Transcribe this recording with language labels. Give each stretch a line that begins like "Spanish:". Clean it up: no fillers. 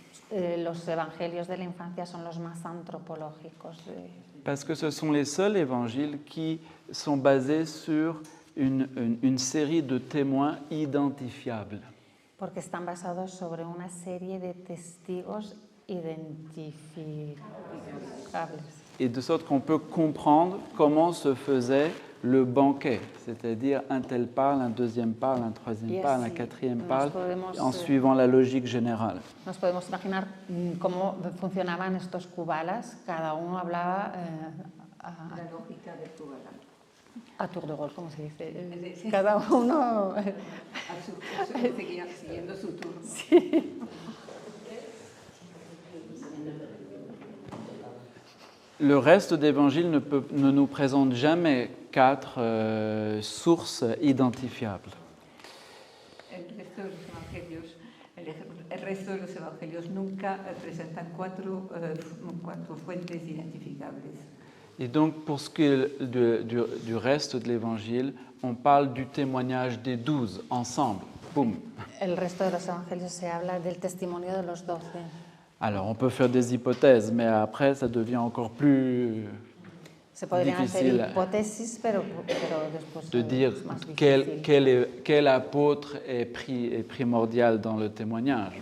Spanish: los evangelios de la infancia son los más antropológicos.
French: Parce que ce sont les seuls évangiles qui sont basés sur une série de témoins identifiables.
Spanish: Porque están basados sobre una serie de testigos identificables.
French: Et de sorte qu'on peut comprendre comment se faisait le banquet, c'est-à-dire un tel parle, un deuxième parle, un troisième parle, un quatrième parle, en suivant la logique générale.
Spanish: Nos podemos imaginar cómo funcionaban estos kubalas, cada uno hablaba La lógica del Kubala.
French: a tour de rôle,
Spanish: ¿cómo se dice? Cada uno... Siguiendo su turno.
French: Le reste d'évangiles ne nous présente jamais 4 sources identifiables.
Spanish: El resto de los evangelios nunca presentan cuatro fuentes identificables.
French: Et donc, pour ce qui est du reste de l'évangile, on parle du témoignage des 12 ensemble. Boum.
Spanish: El resto de los evangelios se habla del testimonio de los 12.
French: Alors, on peut faire des hypothèses, mais après, ça devient encore plus
Spanish: Se podrían hacer
French: difficile
Spanish: hipótesis, pero después
French: de dire
Spanish: es más difícil.
French: quel apôtre est primordial dans le témoignage.